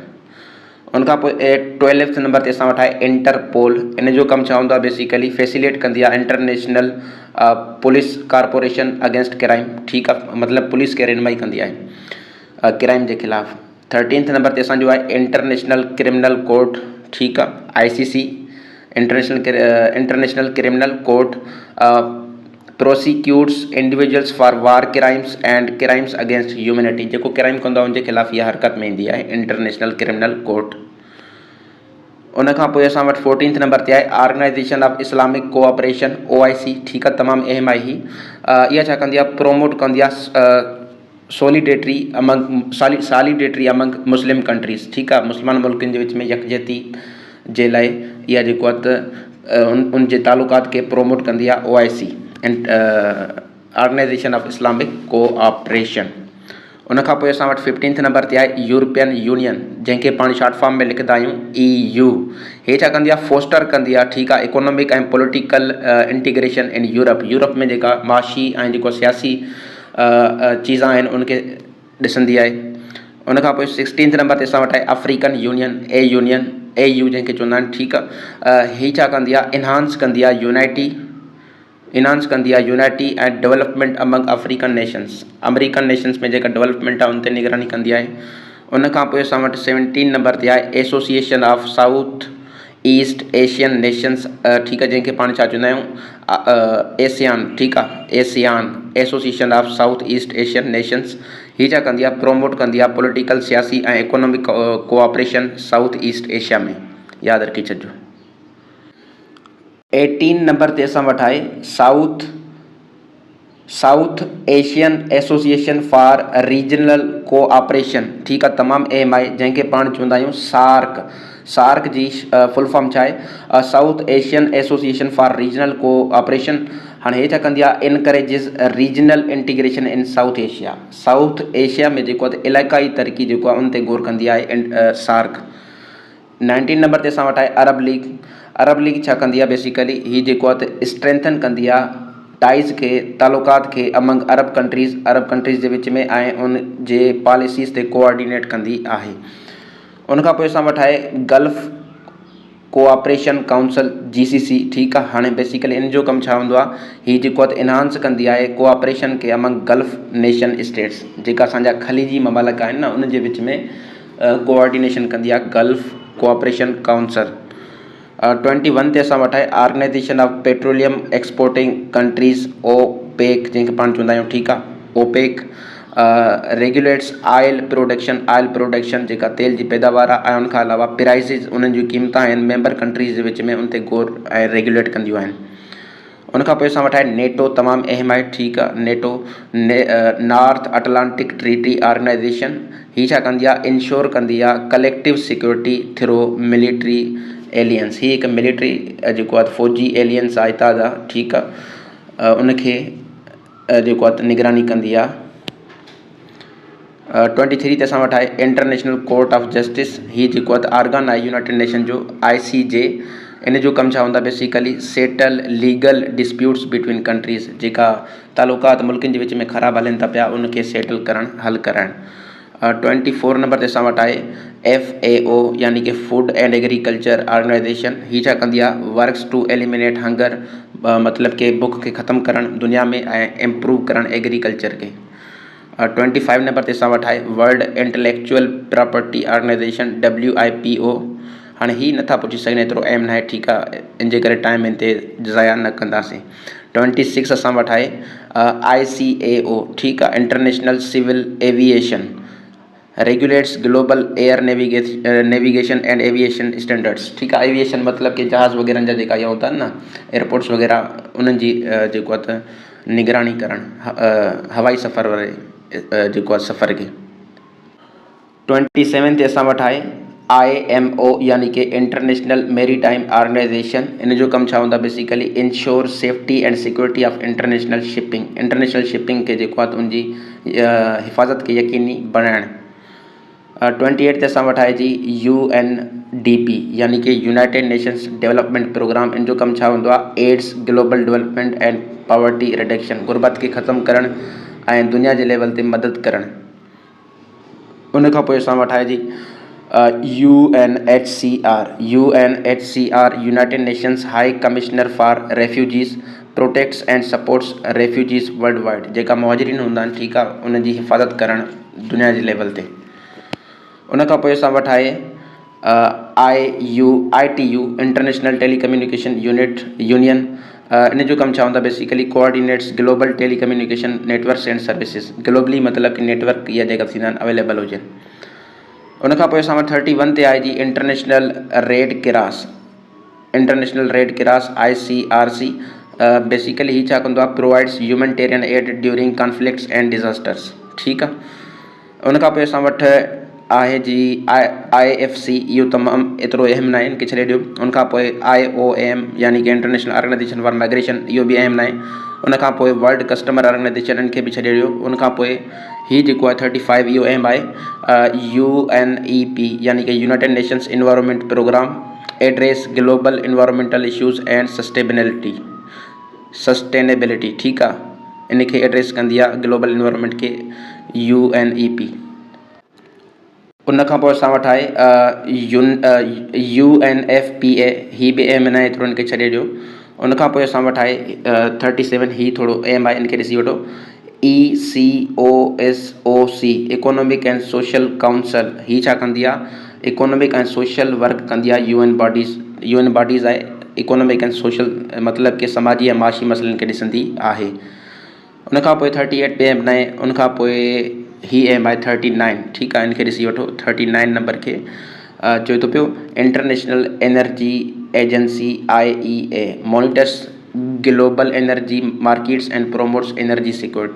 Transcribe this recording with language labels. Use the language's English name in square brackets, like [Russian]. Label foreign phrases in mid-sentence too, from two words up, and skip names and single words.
[Sindhi] उनखां पोइ 12th नंबर ते असां वटि आहे इंटरपोल। इन जो कमु छा हूंदो आहे? [English] basically facilitate [Sindhi] कंदी आहे [English] international police corporation against crime, [Sindhi] ठीकु आहे, मतिलबु पुलिस खे रहनुमाई कंदी आहे क्राइम जे ख़िलाफ़ु। 13th नंबर ते असांजो आहे इंटरनेशनल क्रिमिनल कोर्ट, ठीकु आहे, [English] ICC, International Criminal Court prosecutes individuals for war crimes and crimes against humanity. [Sindhi] जेको क्राइम कंदो आहे उनजे ख़िलाफ़ु इहा हरकत में ईंदी आहे इंटरनेशनल क्रिमिनल कोर्ट। उनखां पोइ असां वटि 14th नंबर ते आहे ऑर्गेनाइजेशन ऑफ इस्लामिक कोऑपरेशन OIC, ठीकु आहे, तमामु अहम आहे ही। इहा छा कंदी आहे? प्रोमोट कंदी आहे [English] solidarity among Muslim countries, [Sindhi] ठीकु आहे, मुस्लमान मुल्कनि जे विच में यकजहती जे लाइ इहा जेको आहे त उन जे तालुकात खे प्रोमोट कंदी आहे OIC, ऑर्गेनाइजेशन ऑफ इस्लामिक कोऑपरेशन। उनखां पोइ असां वटि 15th नंबर ते आहे यूरोपियन यूनियन, जंहिंखे पाण [English] short form [Sindhi] में लिखंदा आहियूं EU। हे छा कंदी आहे? फोस्टर कंदी आहे, ठीकु आहे, इकोनॉमिक ऐं [English] political integration in Europe [Sindhi] में जेका माशी ऐं जेको सियासी चीज़ा आहिनि उनखे ॾिसंदी आहे। उनखां पोइ 16th नंबर ते असां वटि आहे अफ्रीकन यूनियन AU जंहिंखे चवंदा आहिनि, ठीकु आहे। हीअ छा कंदी आहे? इन्हांस कंदी आहे यूनाइटी ऐं [English] development among African nations [Sindhi] में जेका डेवलपमेंट आहे उन ते निगरानी कंदी आहे। उनखां पोइ असां वटि 17 नंबर ते आहे एसोसिएशन ऑफ साउथ ईस्ट एशियन नेशंस, ठीकु आहे, जंहिंखे पाण छा चवंदा आहियूं ASEAN, ठीकु आहे, ASEAN, एसोसिएशन ऑफ साउथ ईस्ट एशियन नेशंस। हीअ छा कंदी आहे? प्रोमोट कंदी आहे पॉलिटिकल, सियासी ऐं [English] economic cooperation South East Asia [Sindhi] में, यादि रखी छॾिजो। 18 नंबर ते असां वटि आहे साउथ एशियन एसोसिएशन फॉर रीजनल कोऑपरेशन, ठीकु आहे, तमामु अहम आहे, जंहिंखे पाण चवंदा आहियूं सार्क जी [English] full form [Sindhi] छा आहे? साउथ एशियन एसोसिएशन फॉर रीजनल कोऑपरेशन। हाणे हे छा कंदी आहे? [English] encourages regional integration in South Asia [Sindhi] में जेको आहे इलाइक़ाई तरक़ी जेको आहे उन ते गौर कंदी आहे सार्क। 19 नंबर ते असां वटि आहे अरब लीग छा कंदी आहे? बेसिकली हीअ जेको आहे त स्ट्रेंथन कंदी आहे टाइज़ खे, तालुकात खे [English] among Arab countries [Sindhi] जे विच में ऐं उन जे पॉलिसीज़ ते कोऑर्डिनेट कंदी आहे। उनखां पोइ असां वटि आहे गल्फ कोऑपरेशन काउंसिल GCC, ठीकु आहे। हाणे बेसिकली इन जो कमु छा हूंदो आहे? हीअ जेको आहे इन्हांस कंदी आहे कोऑपरेशन खे [English] among Gulf nation states, [Sindhi] जेका असांजा ख़लीजी ममालिक आहिनि न, उन जे विच में कोऑर्डिनेशन कंदी आहे गल्फ कोऑपरेशन काउंसिल। 21 ते असां वटि आहे ऑर्गेनाइजेशन ऑफ पेट्रोलियम एक्सपोर्टिंग कंट्रीज़ OPEC, जंहिंखे पाण चवंदा आहियूं, ठीकु आहे, OPEC [English] regulates oil production [Sindhi] जेका तेल जी पैदावार आहे, ऐं उनखां अलावा प्राइसिस, उन्हनि जूं क़ीमतां आहिनि [English] member countries [Sindhi] जे विच में उन ते गौर ऐं रेगुलेट कंदियूं आहिनि। उनखां पोइ असां वटि आहे नेटो, तमामु अहम आहे, ठीकु आहे, नेटो नॉर्थ अटलांटिक ट्रीटी ऑर्गेनाइजेशन। हीअ छा कंदी आहे? [English] insure [Sindhi] कंदी आहे [English] collective security through military alliance. [Sindhi] हीअ हिकु मिलिट्री जेको आहे फ़ौजी एलियंस आहे ताज़ा, ठीकु आहे, उनखे जेको आहे निगरानी कंदी आहे। 23 ते असां वटि आहे इंटरनेशनल कोर्ट ऑफ जस्टिस। हीअ जेको आहे ऑर्गन आहे यूनाइटेड नेशन जो ICJ। इन जो कमु छा हूंदो आहे? [English] basically settle legal disputes between countries, [Sindhi] जेका तालुकात मुल्कनि जे विच में ख़राबु हलनि था पिया उनखे सेटल करणु, हल कराइणु। 24 नंबर ते असां वटि आहे FAO, यानी कि फूड एंड एग्रीकल्चर ऑर्गेनाइजेशन। हीअ छा कंदी आहे? [English] works to eliminate hunger, [Sindhi] मतिलबु कि बुख खे ख़तमु करणु दुनिया में ऐं इम्प्रूव करणु एग्रीकल्चर खे। 25 नंबर ते असां वटि आहे वर्ल्ड इंटेलेक्चुअल प्रॉपर्टी ऑर्गेनाइजेशन WIPO। हाणे हीअ नथा पुछी सघनि, एतिरो अहम न आहे, ठीकु आहे, इन जे करे टाइम इन ते ज़ाया न कंदासीं। 26 असां वटि आहे ICAO, ठीकु आहे, इंटरनेशनल सिविल एविएशन। [English] regulates global air navigation and aviation standards. [Sindhi] ठीकु आहे, एविएशन मतिलबु कि जहाज़ वग़ैरह जा जेका इहा हूंदा आहिनि न एयरपोर्ट्स वग़ैरह, उन्हनि जी जेको आहे त निगरानी करणु, हवाई सफ़र वारे जेको आहे सफ़र खे। 27 ते असां वटि आहे IMO यानी कि इंटरनेशनल मेरीटाइम ऑर्गेनाइजेशन। इन जो कमु छा हूंदो आहे, [English] basically ensure safety and security of international shipping. international shipping [Sindhi] खे जेको आहे त उनजी हिफ़ाज़त खे यकीनी बणाइणु। 28 ते असां वटि आहे जी UNDP यानी कि यूनाइटेड नेशंस डेवलपमेंट प्रोग्राम। इन जो कमु छा हूंदो आहे, [English] aids, global development and poverty reduction, [Sindhi] गुरबत खे ख़तमु करणु ऐं दुनिया जे लेवल ते मदद करणु। उन खां पोइ असां वटि आहे जी UNHCR यूनाइटेड नेशंस हाई कमिश्नर फॉर रेफ्यूजीज़ [English] protects and supports refugees world wide. [Sindhi] जेका मुहाजिरीन हूंदा आहिनि, ठीकु आहे, उनजी हिफ़ाज़त करणु दुनिया जे लेवल ते। उन खां पोइ असां वटि आहे ITU इंटरनेशनल टेलीकम्युनिकेशन यूनियन। इन जो कमु छा हूंदो आहे, [English] basically coordinates global telecommunication networks and services. [Sindhi] ग्लोबली मतिलबु कि नेटवर्क इहा जेका थींदा आहिनि अवेलेबल हुजनि। उन खां पोइ असां वटि 31 ते आहे जी इंटरनेशनल रेड क्रॉस। इंटरनेशनल रेड क्रॉस ICRC बेसिकली ही छा कंदो आहे, [English] provides humanitarian aid during conflicts and disasters. [Sindhi] ठीकु आहे। उन खां पोइ असां वटि आहे जी IFC। इहो तमामु एतिरो अहम न आहे, इनखे छॾे ॾियो। उन खां पोइ IOM यानी कि इंटरनेशनल ऑर्गेनाइजेशन फॉर माइग्रेशन, इहो बि अहम न आहे। उन खां पोइ वर्ल्ड कस्टमर ऑर्गेनाइजेशन, इनखे बि छॾे ॾियो। उन खां पोइ ही जेको आहे 35, इहो अहम आहे, [English] UNEP [Sindhi] यानी कि [English] यूनाइटेड नेशंस इन्वायरमेंट प्रोग्राम address global environmental issues and sustainability. [Sindhi] ठीकु आहे, इनखे एड्रेस कंदी आहे [English] global environment [Sindhi] खे UNEP। उन खां पोइ असां वटि आहे UNFPA, ही बि अहम न आहे एतिरो, इनखे छॾे ॾियो। उन खां पोइ असां वटि आहे 37, ही थोरो अहम आहे, इनखे ॾिसी वठो, ECOSOC इकोनॉमिक एंड सोशल काउंसिल। ही छा कंदी आहे, [English] economic and social work [Sindhi] कंदी आहे। UN बॉडीज़ आहे, [English] economic and social [Sindhi] मतिलबु कि समाजी ऐं माशी मसइलनि खे ॾिसंदी आहे। उन खां पोइ 38 बि अहम न आहे। उन खां पोइ ही अहम आहे 39। ठीकु आहे, इनखे ॾिसी वठो, 39 नंबर खे चवे थो पियो इंटरनेशनल एनर्जी एजेंसी IEA [English] monitors global energy markets and promotes energy security.